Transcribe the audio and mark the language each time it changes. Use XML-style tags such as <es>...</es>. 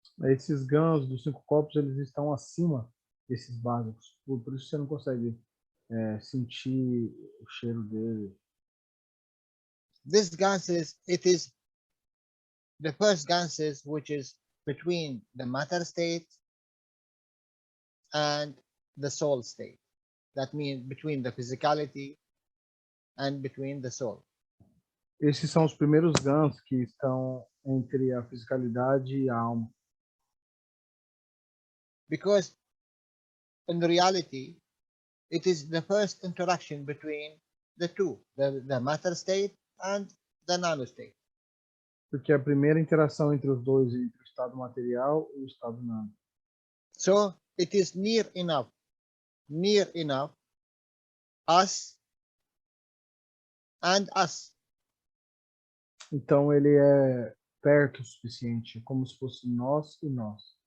<pt>Esses GANs dos 5 copos, eles estão acima desses básicos. Por isso você não consegue sentir o cheiro dele.</pt> <en>This ganses, it is the first ganses, which is between the matter state and the soul state. That means between the physicality and between the soul.</en> <pt>Esses são os primeiros GANs que estão entre a fisicalidade e a alma.</pt> <en>Because in reality, it is the first interaction between the two, the matter state and the nano state.</en> <pt>Porque é a primeira interação entre os dois, entre o estado material e o estado nano.</pt> <en>So it is near enough us and us.</en> <pt>Então ele é perto o suficiente, como se fosse nós e nós.</pt>